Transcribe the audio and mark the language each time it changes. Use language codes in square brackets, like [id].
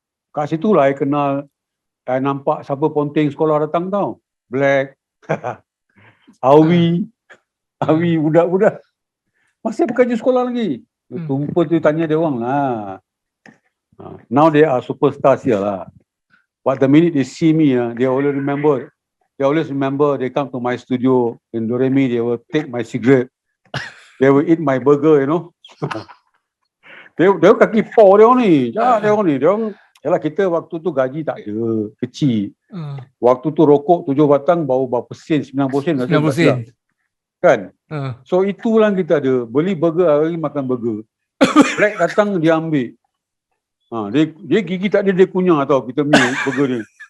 [ms] Kat situ lah I kenal, I nampak siapa ponting sekolah datang tau. Black, Awi, budak-budak. Masih bekerja sekolah lagi. Tumpul tu tanya dia orang lah. [en] Now they are superstars here lah. But the minute they see me, they always remember. They come to my studio in Doremi, they will take my cigarette. They will eat my burger, you know. [ms] Dia kaki paw dia orang ni. Dia orang yalah, kita waktu tu gaji tak ada, kecil. Waktu tu rokok 7 batang baru berapa sen, 90 sen. 90 sen. Kan? So itulah kita ada. Beli burger hari makan burger. Black datang dia ambil. Dia gigi tak ada, dia kunyah tau kita punya burger ni.